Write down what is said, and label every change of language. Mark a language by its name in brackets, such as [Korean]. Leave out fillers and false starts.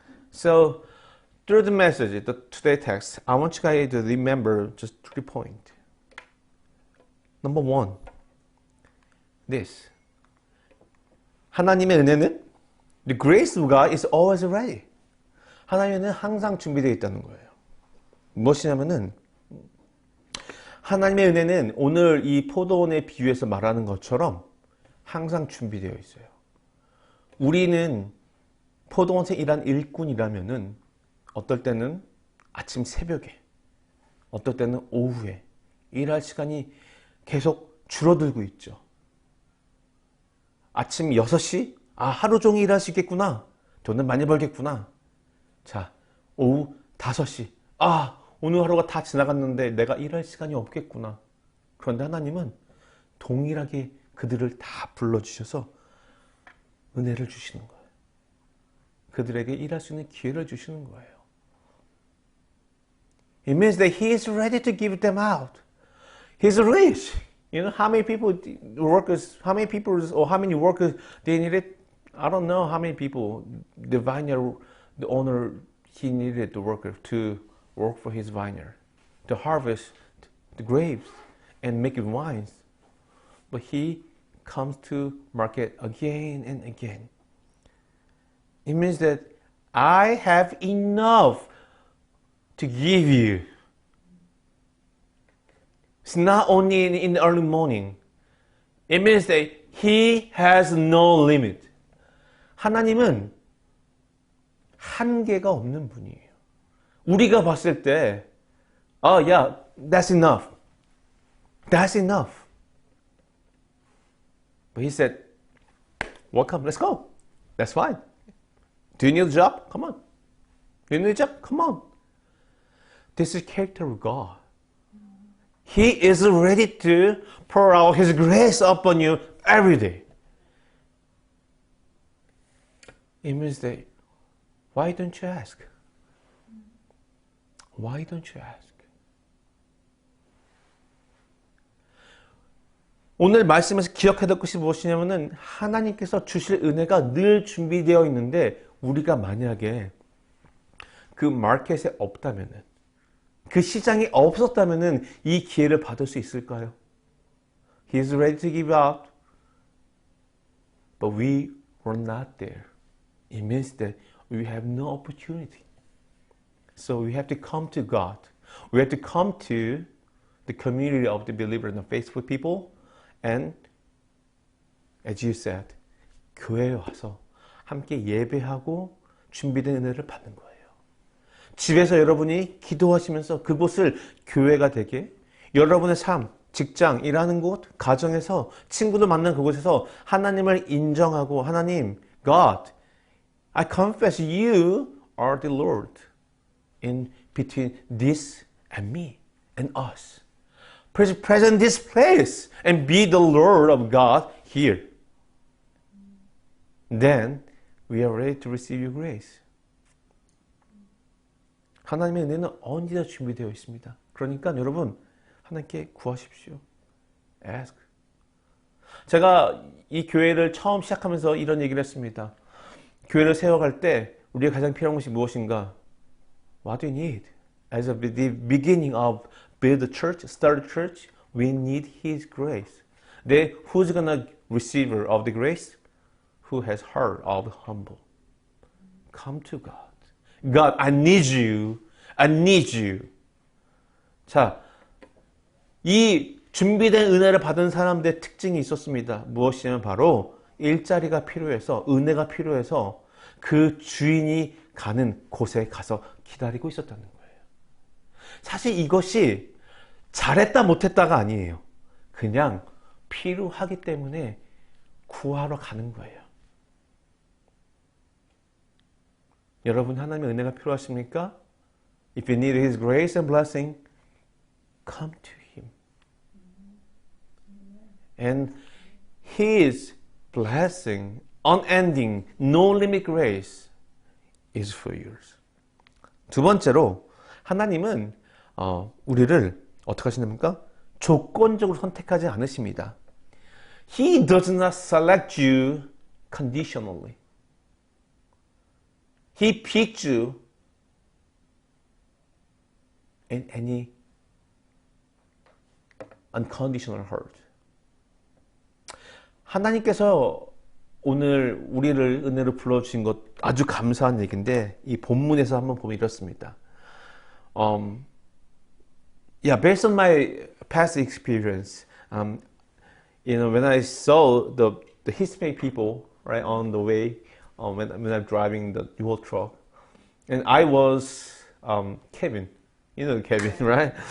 [English] So, through the message, today's text, I want you guys to remember just 3 points. Number 1, this. [Korean] 하나님의 은혜는 [English] the grace of God is always ready. [Korean] 하나님의 은혜는 항상 준비되어 있다는 거예요. 무엇이냐면은 하나님의 은혜는 오늘 이 포도원의 비유에서 말하는 것처럼 항상 준비되어 있어요. 우리는 포도원에서 일한 일꾼이라면은 어떨 때는 아침 새벽에, 어떨 때는 오후에 일할 시간이 계속 줄어들고 있죠. 아침 6시? 하루 종일 일할 수 있겠구나. 돈은 많이 벌겠구나. 자, 오후 5시. 오늘 하루가 다 지나갔는데 내가 일할 시간이 없겠구나. 그런데 하나님은 동일하게 그들을 다 불러주셔서 은혜를 주시는 거예요. 그들에게 일할 수 있는 기회를 주시는 거예요. [English] It means that He is ready to give them out. He's rich. You know how many workers they needed? I don't know how many people the vineyard, the owner, he needed the worker to work for his vineyard, to harvest the grapes and make wines. But he comes to market again and again. It means that I have enough to give you. It's not only in the early morning. It means that He has no limit. [Korean] 하나님은 한계가 없는 분이에요. 우리가 봤을 때, [English] yeah, that's enough. That's enough. But He said, welcome, let's go. That's fine. Do you need a job? Come on. Do you need a job? Come on. This is character of God. He is ready to pour out His grace upon you every day. It means that, why don't you ask? Why don't you ask? [Korean] 오늘 말씀에서 기억해야 될 것이 무엇이냐면은 하나님께서 주실 은혜가 늘 준비되어 있는데 우리가 만약에 그 마켓에 없다면은 그 시장이 없었다면은 이 기회를 받을 수 있을까요? [English] He is ready to give out, but we were not there. It means that we have no opportunity. So we have to come to God. We have to come to the community of the believers and the faithful people. And as you said, [Korean] 교회에 와서 함께 예배하고 준비된 은혜를 받는 거예요. 집에서 여러분이 기도하시면서 그곳을 교회가 되게, 여러분의 삶, 직장, 일하는 곳, 가정에서 친구들 만나는 그곳에서 하나님을 인정하고, 하나님, [English] God, I confess you are the Lord in between this and me and us. Please present this place and be the Lord of God here. Then we are ready to receive your grace. [Korean] 하나님의 은혜는 언제나 준비되어 있습니다. 그러니까 여러분 하나님께 구하십시오. [English] Ask. [Korean] 제가 이 교회를 처음 시작하면서 이런 얘기를 했습니다. 교회를 세워갈 때 우리가 가장 필요한 것이 무엇인가? [English] What do you need? as of the beginning of build the church, start the church, we need His grace. Then who's gonna receiver of the grace? Who has heart of humble. Come to God. God, I need you. I need you. [Korean] 자, 이 준비된 은혜를 받은 사람들의 특징이 있었습니다. 무엇이냐면 바로 일자리가 필요해서, 은혜가 필요해서 그 주인이 가는 곳에 가서 기다리고 있었다는 거예요. 사실 이것이 잘했다 못했다가 아니에요. 그냥 필요하기 때문에 구하러 가는 거예요. 여러분, 하나님의 은혜가 필요하십니까? [English] If you need His grace and blessing, come to Him. And His blessing, unending, no limit grace is for yours. [Korean] 두 번째로, 하나님은 우리를 어떻게 하시는가? 조건적으로 선택하지 않으십니다. [English] He does not select you conditionally. He picked you in any unconditional heart. [Korean] 하나님께서 오늘 우리를 은혜로 불러주신 것 아주 감사한 얘기인데 이 본문에서 한번 보면 이렇습니다. [English] Based on my past experience, when I saw the Hispanic people right on the way when I'm driving the U-Haul truck, and I was Kevin, you know Kevin, right?